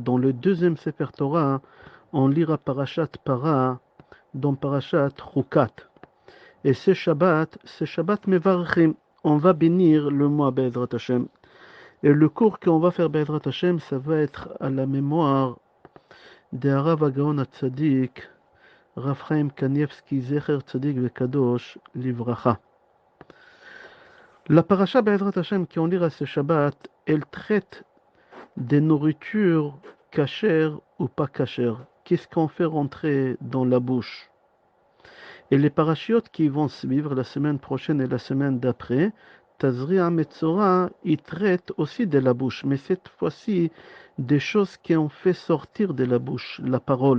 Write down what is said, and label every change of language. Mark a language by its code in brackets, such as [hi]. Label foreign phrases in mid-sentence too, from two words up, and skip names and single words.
[fr] Dans le deuxième Sefer Torah, on lira Parashat Para, dans Parashat Chukat. Et ce [he] שבת מברכים, [fr] on va bénir le mois [he] בעזרת השם. [fr] Et le cours qu'on va faire [he] בעזרת השם, [fr] ça va être à la mémoire de Harav Agaon Hatzadik, Rav Chaim Kanievski, [he] זכר צדיק וקדוש לברכה. [fr] La paracha [he] בעזרת השם [fr] qu'on lira ce Shabbat, elle traite des nourritures cachères ou pas cachères. Qu'est-ce qu'on fait rentrer dans la bouche? Et les parachiotes qui vont suivre la semaine prochaine et la semaine d'après, Tazria Metzora, ils traitent aussi de la bouche, mais cette fois-ci des choses qui ont fait sortir de la bouche, la parole.